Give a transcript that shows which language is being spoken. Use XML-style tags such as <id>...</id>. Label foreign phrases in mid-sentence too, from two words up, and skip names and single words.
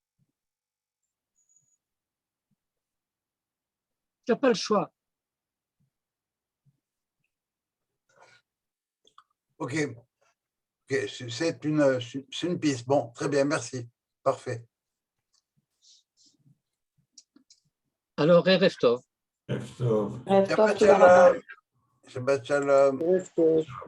<fr>Tu n'as pas le choix. Ok, c'est une piste. Bon, très bien, merci. Parfait. Alors,</fr> <he>ערב טוב. ערב טוב. ערב טוב, שבת שלום. שבת שלום.</he>